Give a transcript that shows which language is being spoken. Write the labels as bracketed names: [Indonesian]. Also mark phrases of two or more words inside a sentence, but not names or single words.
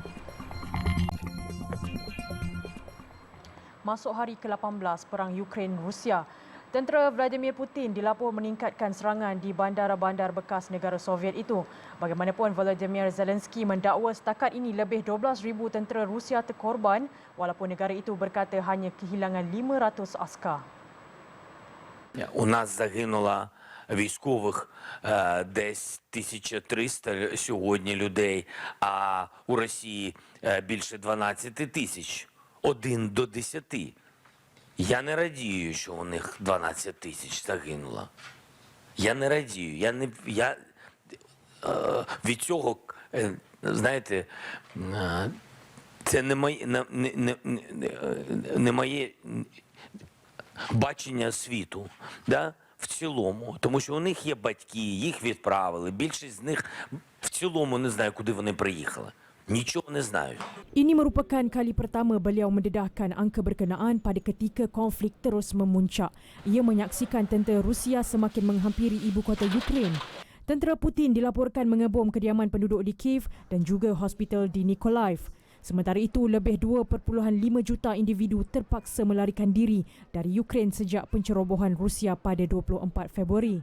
[Malay] Masuk hari ke-18 perang Ukraine-Rusia, tentera Vladimir Putin dilapor meningkatkan serangan di bandar-bandar bekas negara Soviet itu. Bagaimanapun, Volodymyr Zelensky mendakwa setakat ini lebih 12,000 tentera Rusia terkorban walaupun negara itu berkata hanya kehilangan 500 askar. [Ukrainian] У нас загинуло військових десь 1300 сьогодні людей, а у Росії більше 12 тисяч. 1 до 10. Я не радію, що у них 12 тисяч загинуло. Я не радію. Від цього, знаєте, це не моє бачення світу, да? В цілому. Тому що у них є батьки, їх відправили. Більшість з них в цілому не знаю, куди вони приїхали. [Russian] Nичего не знаю. [Malay] Ini merupakan kali pertama beliau mendedahkan angka berkenaan pada ketika konflik terus memuncak. Ia menyaksikan tentera Rusia semakin menghampiri ibu kota Ukraine. Tentera Putin dilaporkan mengebom kediaman penduduk di Kiev dan juga hospital di Mykolaiv. Sementara itu, lebih 2.5 juta individu terpaksa melarikan diri dari Ukraine sejak pencerobohan Rusia pada 24 Februari.